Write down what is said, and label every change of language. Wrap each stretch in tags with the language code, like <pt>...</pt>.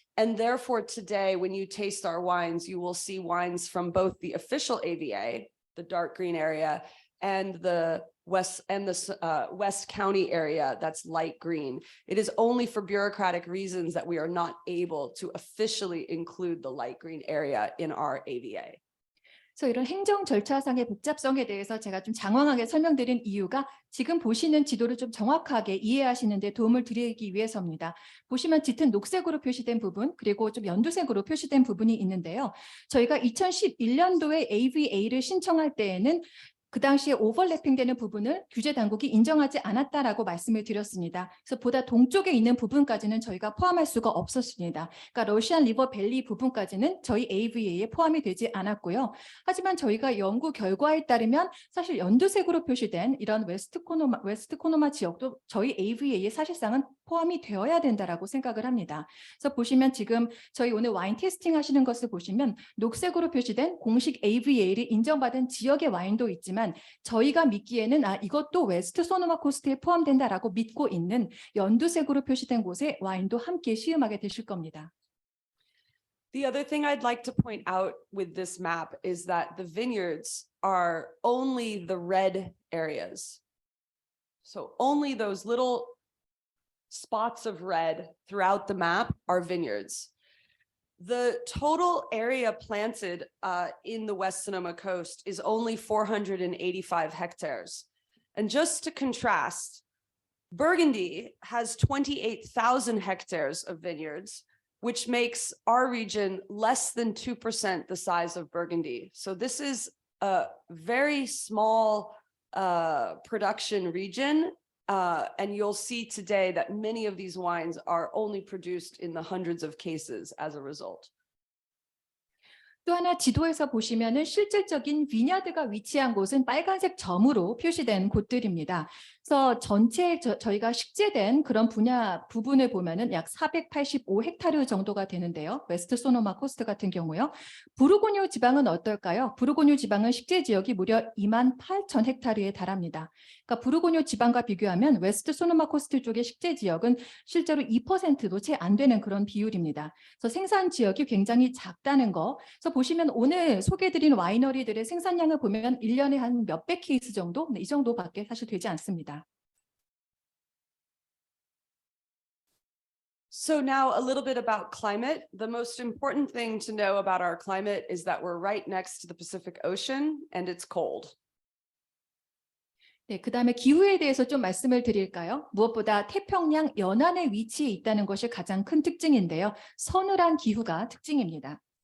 <en>And therefore today, when you taste our wines, you will see wines from both the official AVA, the dark green area, and the West County area that's light green. It is only for bureaucratic reasons that we are not able to officially include the light green area in our AVA.</en> <ko>그래서 이런 행정 절차상의 복잡성에 대해서 제가 좀 장황하게 설명드린 이유가 지금 보시는 지도를 좀 정확하게 이해하시는 데 도움을 드리기 위해서입니다. 보시면 짙은 녹색으로 표시된 부분 그리고 좀 연두색으로 표시된 부분이 있는데요. 저희가 2011년도에 AVA를 신청할 때에는 그 당시에 오버래핑되는 부분을 규제 당국이 인정하지 않았다라고 말씀을 드렸습니다. 그래서 보다 동쪽에 있는 부분까지는 저희가 포함할 수가 없었습니다. 그러니까 러시안 리버 밸리 부분까지는 저희 AVA에 포함이 되지 않았고요. 하지만 저희가 연구 결과에 따르면 사실 연두색으로 표시된 이런 웨스트 코노마 지역도 저희 AVA에 사실상은 포함이 되어야 된다라고 생각을 합니다. 그래서 보시면 지금 저희 오늘 와인 테이스팅 하시는 것을 보시면 녹색으로 표시된 공식 AVA를 인정받은 지역의 와인도 있지만 저희가 믿기에는 이것도 웨스트 소노마 코스트에 포함된다라고 믿고 있는 연두색으로 표시된 곳의 와인도 함께 시음하게 되실 겁니다.</ko> <en>The other thing I'd like to point out with this map is that the vineyards are only the red areas. So only those little spots of red throughout the map are vineyards. The total area planted in the West Sonoma Coast is only 485 hectares. And just to contrast, Burgundy has 28,000 hectares of vineyards, which makes our region less than 2% the size of Burgundy. So this is a very small production region. And you'll see today that many of these wines are only produced in the hundreds of cases as a result.</en> <ko>또 하나 지도에서 보시면은 실질적인 비냐드가 위치한 곳은 빨간색 점으로 표시된 곳들입니다. 그래서 전체 저희가 식재된 그런 분야 부분을 보면은 약 485헥타르 정도가 되는데요. 웨스트 소노마 코스트 같은 경우요. 부르고뉴 지방은 어떨까요? 부르고뉴 지방은 식재 지역이 무려 28,000헥타르에 달합니다. 그러니까 부르고뉴 지방과 비교하면 웨스트 소노마 코스트 쪽의 식재 지역은 실제로 2%도 채 안 되는 그런 비율입니다. 그래서 생산 지역이 굉장히 작다는 거. 그래서 보시면 오늘 소개해드린 와이너리들의 생산량을 보면 1년에 한 몇백 케이스 정도? 이 정도밖에 사실 되지 않습니다.</ko> <en>So now a little bit about climate. The most important thing to know about our climate is that we're right next to the Pacific Ocean and it's cold.</en> <ko>네, 그다음에 기후에 대해서 좀 말씀을 드릴까요? 무엇보다 태평양 연안에 위치해 있다는 것이 가장 큰 특징인데요. 서늘한 기후가 특징입니다.</ko>